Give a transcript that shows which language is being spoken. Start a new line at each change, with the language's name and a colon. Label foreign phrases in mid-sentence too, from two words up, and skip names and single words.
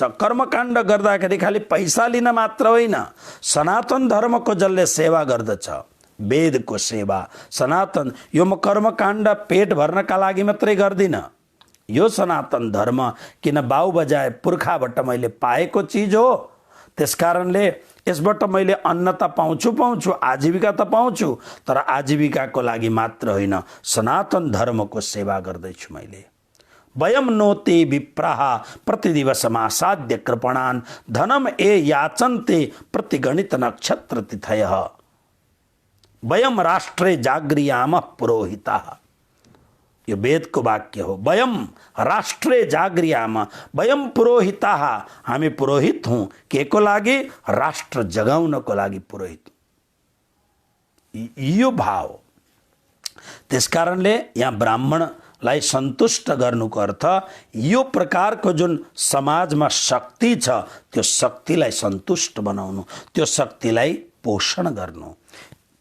Nepali: कर्मकाण्ड गर्दाखेरि खालि पैसा लिन मात्र होइन, सनातन धर्मको जसले सेवा गर्दछ, वेदको सेवा, सनातन, यो म कर्मकाण्ड पेट भर्नका लागि मात्रै गर्दिनँ, यो सनातन धर्म किन बाउ बजाए पुर्खाबाट मैले पाएको चिज हो, त्यसकारणले यसबाट मैले अन्न त पाउँछु, आजीविका त पाउँछु, तर आजीविकाको लागि मात्र होइन, सनातन धर्मको सेवा गर्दैछु मैले।
Sanskrit: वयम नोते विप्राः प्रतिदिवसमासाद्य कृपणान् धनम ए याचन्ते प्रतिगणित नक्षत्र तिथयः वयम राष्ट्रे जागृयामः पुरोहिताः।
Nepali: यो वेदको वाक्य हो।
Sanskrit: वयम राष्ट्रे जागृयामः, वयम पुरोहिताः,
Nepali: हामी पुरोहित हौँ। के को लागि? राष्ट्र जगाउनको लागि पुरोहित। यो भाव। त्यसकारणले यहाँ ब्राह्मणलाई सन्तुष्ट गर्नुको अर्थ यो प्रकारको जुन समाजमा शक्ति छ त्यो शक्तिलाई सन्तुष्ट बनाउनु, त्यो शक्तिलाई पोषण गर्नु।